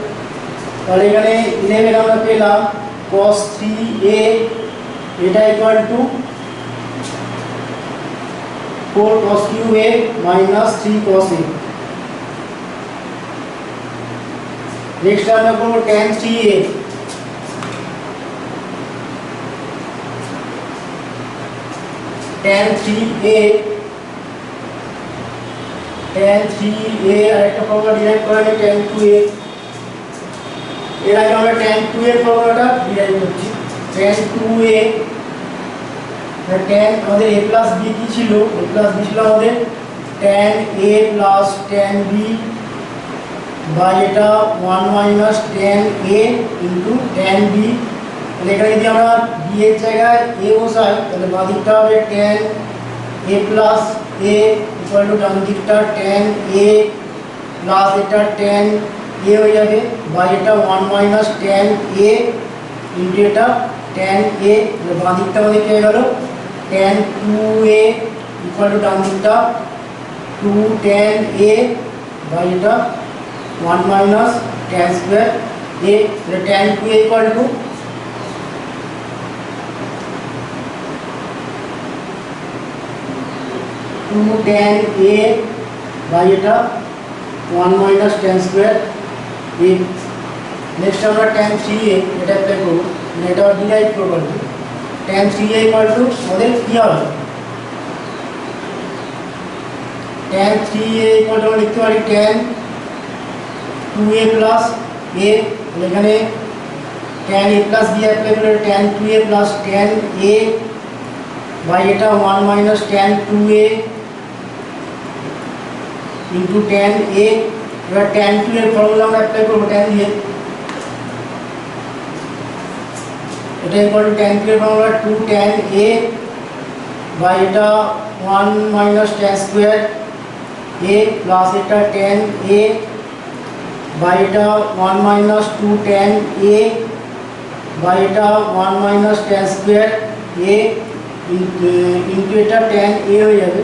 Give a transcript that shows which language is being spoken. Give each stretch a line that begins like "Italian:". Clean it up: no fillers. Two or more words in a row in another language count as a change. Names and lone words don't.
Bangla: তাহলে এখানে 11 আমরা পেলাম cos 3a এটা
English: equal to 4 cos cube a minus 3 cos a।
Bangla: नेक्स्ट আমরা করব tan 3a, tan 3a আরেকটা
English: formula derive
Bangla: করা আছে tan 2a, এর আগে আমরা tan 2 এর ফর্মুলাটা ডিরাইভ করছি। tan 2a tan আমাদের
English: a plus b
Bangla: কি ছিল,
English: a plus b
Bangla: ছিল আমাদের
English: tan a plus tan b by
Bangla: এটা
English: 1 minus tan a into
Bangla: tan b, তাহলে এখানে যদি আমরা b এর জায়গায় a বসাই তাহলে বাঁ দিকটা হবে
English: tan a a plus a equal to
Bangla: ডান দিকটা
English: tan a plus
Bangla: এটা
English: tan a
Bangla: হয়ে যাবে, বা এটা
English: 1 minus tan a into
Bangla: এটা
English: tan a,
Bangla: বাঁ দিকটা আমাদের কি হয়ে গেল
English: tan 2a equal to
Bangla: ডান দিকটা
English: 2 tan a,
Bangla: বা এটা
English: 1 minus tan square a, tan 2a equal to 2 tan a by
Bangla: এটা
English: 1 minus tan square a.
Bangla: নেক্সট আমরা tan 3a এটা অ্যাপ্লাই করব, এটা ডিরাইভ করব।
English: tan 3a equal to
Bangla: আমাদের কি হবে
English: tan 3a equal to
Bangla: আমরা লিখতে পারি
English: tan 2a plus a,
Bangla: এখানে
English: tan a plus b apply
Bangla: করলে
English: tan 2a plus tan a by
Bangla: এটা
English: 1 minus tan 2a into tan a.
Bangla: এবার ট্যান 2 এর ফর্মুলা আমরা অ্যাপ্লাই করবো ট্যান দিয়ে, এটা
English: equal to tan 2
Bangla: এর ফর্মুলা
English: 2 tan a by
Bangla: এটা
English: 1 minus tan square a plus
Bangla: এটা
English: tan a by
Bangla: এটা
English: 1 minus 2 tan a by
Bangla: এটা
English: 1 minus tan square a into
Bangla: এটা
English: tan a
Bangla: হয়ে যাবে।